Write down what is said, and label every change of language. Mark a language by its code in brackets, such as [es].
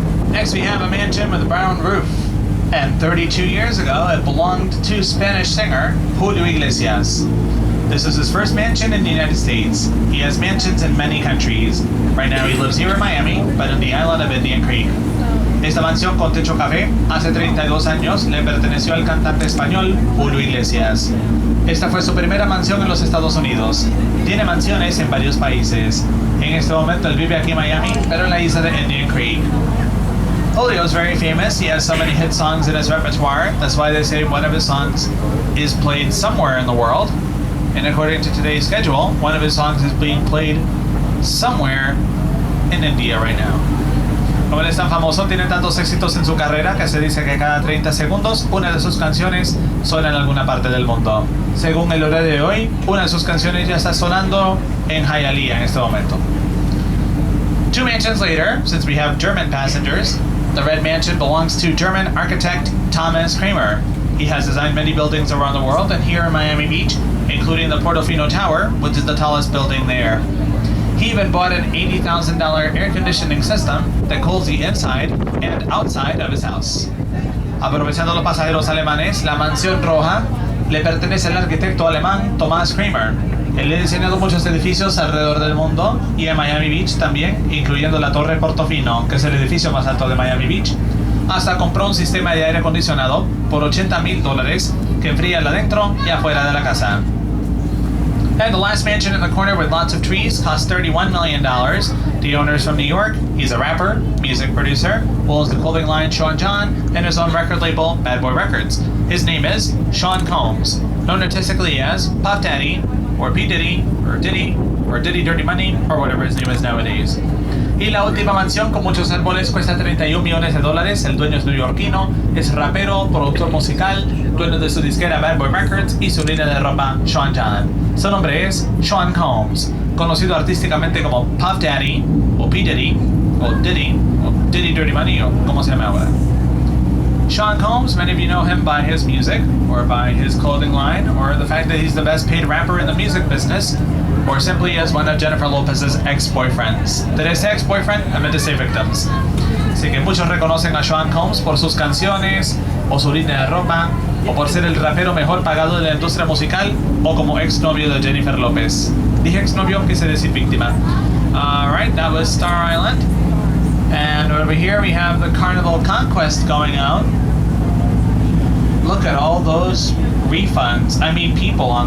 [en] Next we have a mansion with a brown roof. And 32 years ago, it belonged to Spanish singer Julio Iglesias. This is his first mansion in the United States. He has mansions in many countries. Right now he lives here in Miami, but in the island of Indian Creek. [es] Esta mansión con techo café hace 32 años le perteneció al cantante español Julio Iglesias. Esta fue su primera mansión en los Estados Unidos. Tiene mansiones en varios países. En este momento él vive aquí en Miami, pero en la isla de Indian Creek. [en] Julio is very famous. He has so many hit songs in his repertoire. That's why they say one of his songs is played somewhere in the world. And according to today's schedule, one of his songs is being played somewhere in India right now. [es] Como él es tan famoso, tiene tantos éxitos en su carrera que se dice que cada 30 segundos una de sus canciones suena en alguna parte del mundo. Según el horario de hoy, una de sus canciones ya está sonando en Hialeah en este momento. [en] 2 mansions later, since we have German passengers, the red mansion belongs to German architect Thomas Kramer. He has designed many buildings around the world and here in Miami Beach, including the Portofino Tower, which is the tallest building there. He even bought an $80,000 air conditioning system that cools the inside and outside of his house. [es] Aprovechando los pasajeros alemanes, la mansión roja le pertenece al arquitecto alemán Thomas Kramer. Él ha diseñado muchos edificios alrededor del mundo y en Miami Beach también, incluyendo la Torre Portofino, que es el edificio más alto de Miami Beach. Hasta compró un sistema de aire acondicionado por $80,000 que enfría adentro y afuera de la casa. [en] And the last mansion in the corner with lots of trees cost $31 million. The owner is from New York. He's a rapper, music producer, owns the clothing line Sean John, and his own record label, Bad Boy Records. His name is Sean Combs, known artistically as Puff Daddy, or P. Diddy, or Diddy Dirty Money, or whatever his name is nowadays. [es] Y la última mansión con muchos árboles cuesta $31 millones. El dueño es neoyorquino, es rapero, productor musical, dueño de su disquera Bad Boy Records y su línea de ropa Sean John. Su nombre es Sean Combs, conocido artísticamente como Puff Daddy, o P. Diddy, o Diddy Dirty Money, o como se llama ahora. [en] Sean Combs, many of you know him by his music, or by his clothing line, or the fact that he's the best paid rapper in the music business, or simply as one of Jennifer Lopez's ex-boyfriends. Did I say ex-boyfriend? I meant to say victims. [es] Así que muchos reconocen a Sean Combs por sus canciones, o su línea de ropa, o por ser el rapero mejor pagado de la industria musical, o como ex-novio de Jennifer Lopez. Dije ex-novio, quise decir víctima. [en] Alright, that was Star Island. And over here we have the Carnival Conquest going out. Look at all those refunds. I mean people on the